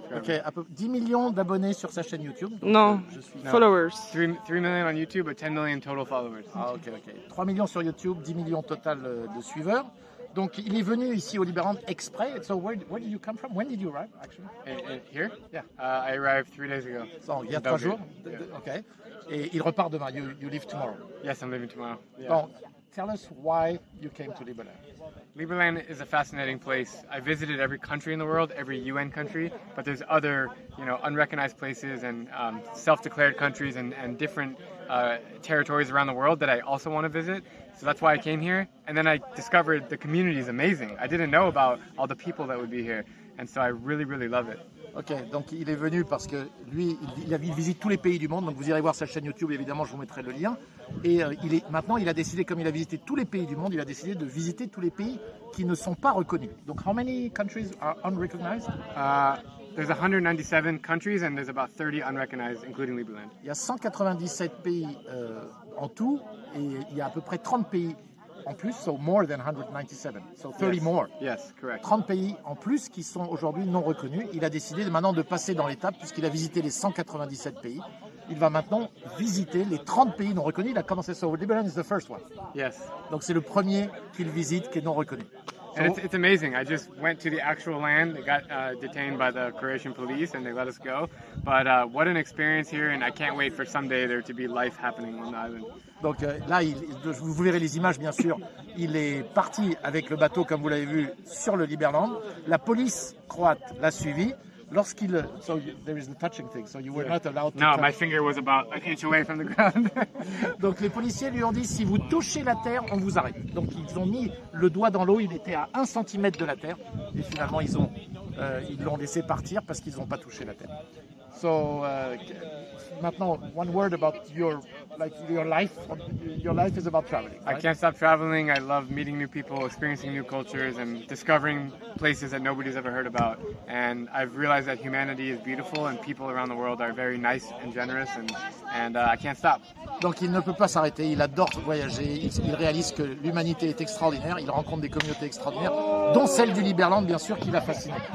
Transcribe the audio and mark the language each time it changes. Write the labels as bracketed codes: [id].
[fr] Ok, à peu 10 millions d'abonnés sur sa chaîne YouTube. Donc, Non, je suis... [en] followers. 3 million on YouTube, but 10 million total followers. Ah, ok. [fr] 3 millions sur YouTube, 10 millions total de suiveurs. Donc, il est venu ici au Liberland exprès. [en] So, where did you come from? When did you arrive, actually? And here? Yeah. I arrived 3 days ago. [fr] So, il y a 3 jours. Ok. Et il repart demain. [en] You leave tomorrow. Yes, I'm leaving tomorrow. Yeah. Donc, tell us why you came to Liberland. Liberland is a fascinating place. I visited every country in the world, every UN country, but there's other, unrecognized places and self-declared countries and different territories around the world that I also want to visit. So that's why I came here. And then I discovered the community is amazing. I didn't know about all the people that would be here. And so I really, really love it. [fr] Ok, donc il est venu parce que lui, il visite tous les pays du monde. Donc vous irez voir sa chaîne YouTube, évidemment, je vous mettrai le lien. Et maintenant, il a décidé, comme il a visité tous les pays du monde, il a décidé de visiter tous les pays qui ne sont pas reconnus. [en] Donc, how many countries are unrecognized? There's 197 countries and there's about 30 unrecognized, including Liberland. [fr] Il y a 197 pays en tout et il y a à peu près 30 pays en plus, [en] so more than 197, so 30 more. Yes, correct. [fr] 30 pays en plus qui sont aujourd'hui non reconnus. Il a décidé maintenant de passer dans l'étape puisqu'il a visité les 197 pays. Il va maintenant visiter les 30 pays non reconnus. Il a commencé [en] so Liberland is the first one. Yes. [fr] Donc c'est le premier qu'il visite qui est non reconnu. [en] And it's amazing. I just went to the actual land. They got detained by the Croatian police and they let us go. But what an experience here, and I can't wait for someday there to be life happening on the island. [fr] Donc là, vous verrez les images, bien sûr. Il est parti avec le bateau, comme vous l'avez vu, sur le Liberland. La police croate l'a suivi. [en] So there is the touching thing. So you were not allowed to. No, my finger was about an inch away from the ground. [fr] Donc les policiers lui ont dit si vous touchez la terre, on vous arrête. Donc ils ont mis le doigt dans l'eau. Il était à 1 cm de la terre. Et finalement ils l'ont laissé partir parce qu'ils n'ont pas touché la terre. [en] So maintenant, one word about your life. Your life is about traveling. Right? I can't stop traveling. I love meeting new people, experiencing new cultures, and discovering places that nobody's ever heard about. And I've realized that humanity is beautiful, and people around the world are very nice and generous, and I can't stop. [fr] Donc il ne peut pas s'arrêter. Il adore voyager. Il réalise que l'humanité est extraordinaire. Il rencontre des communautés extraordinaires, dont celle du Liberland, bien sûr, qui l'a fasciné.